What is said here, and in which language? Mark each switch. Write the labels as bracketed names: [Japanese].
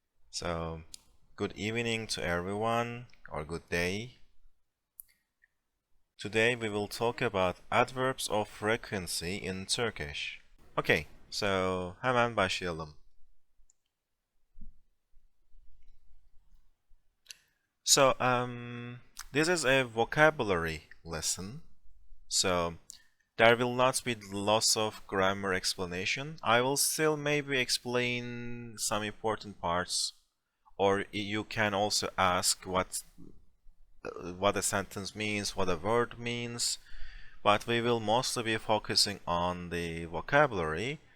[English] So, good evening to everyone, or good day. Today we will talk about adverbs of frequency in Turkish. [Turkish] Okay, so hemen başlayalım. [English] So, this is a vocabulary lesson. So, there will not be lots of grammar explanation. I will still maybe explain some important parts, or you can also ask what a sentence means, what a word means, but we will mostly be focusing on the vocabulary.